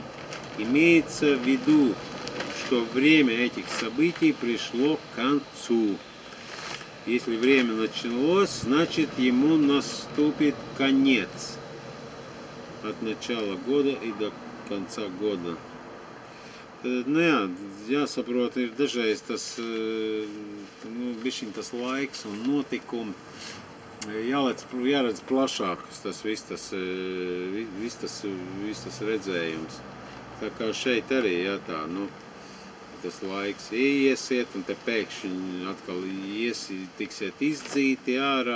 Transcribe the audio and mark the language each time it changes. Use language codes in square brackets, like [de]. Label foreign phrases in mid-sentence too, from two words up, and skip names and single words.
[ru] Имеется в виду, что время этих событий пришло к концу. Если время началось, значит ему наступит конец. От начала года и до конца гоda. [lv] Tad, nu jā, jāsaprot, ir dažreiz tas, bišķiņ tas laiks un notikumi. Jāredz plašāk tas viss tas redzējums. Tā kā šeit arī, jā, tā, tas laiks iesiet un te pēkšņi atkal tiksiet izdzīti ārā.